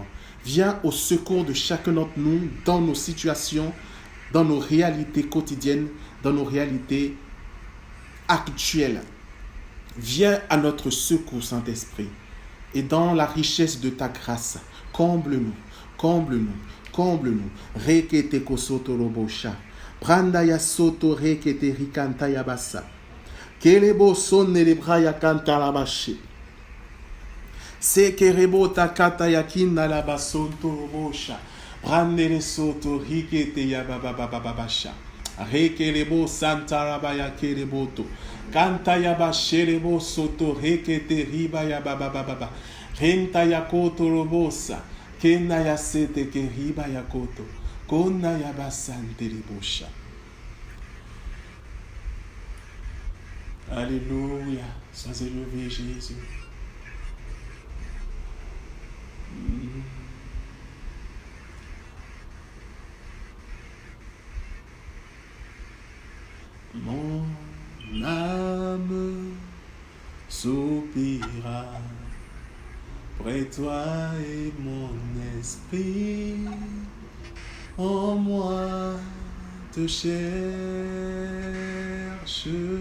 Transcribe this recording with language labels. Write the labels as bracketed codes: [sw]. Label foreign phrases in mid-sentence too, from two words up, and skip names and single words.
[fr] Viens au secours de chacun d'entre nous dans nos situations, dans nos réalités quotidiennes, dans nos réalités actuelles. Viens à notre secours, Saint-Esprit. Et dans la richesse de ta grâce, comble-nous, comble-nous, comble-nous. Rekete kosoto robosha. Pranda ya soto rekete rikanta ya basa. Kelebo sonne le braya kanta la bashi. Sekerebo takata ya kinda la basonto robosha. Prande le soto rikete ya babababasha. Rekelebo santa rabaya keleboto. Kanta ya basherebo soto rekete riba ya babababa. Renta ya koto robosa. Kena ya sete ke riba ya koto. Kona ya basante ribosha. Alléluia. Sois élevé, Jésus. Mon âme soupira près toi et mon esprit en moi te cherche.